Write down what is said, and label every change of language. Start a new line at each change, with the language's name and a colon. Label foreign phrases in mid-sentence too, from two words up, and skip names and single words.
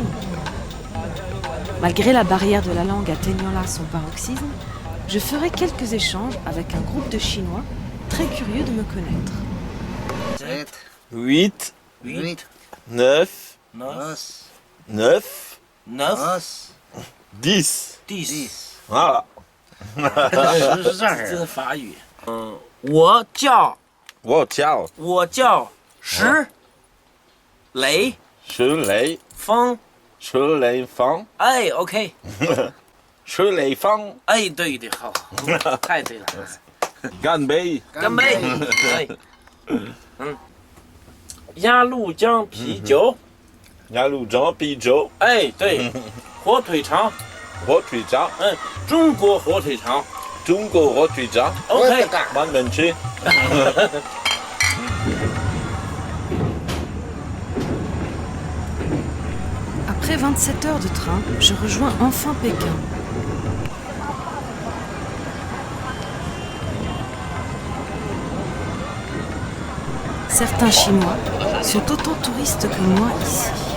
French: Malgré la barrière de la langue atteignant là son paroxysme, je ferai quelques échanges avec un groupe de Chinois très curieux de me connaître. 7, 8, 8, 9, 9, 9, 10, 10. 10. Voilà.
Chinese: 这是法语。我叫我叫石雷石雷锋。石雷锋，哎，OK，石雷锋，哎，对对，好，太对了，干杯！干杯！哎，鸭绿江啤酒，鸭绿江啤酒，哎，对，火腿肠，火腿肠，中国火腿肠中国火腿肠，OK，慢慢吃。
French: Après 27 heures de train, je rejoins enfin Pékin. Certains Chinois sont autant touristes que moi ici.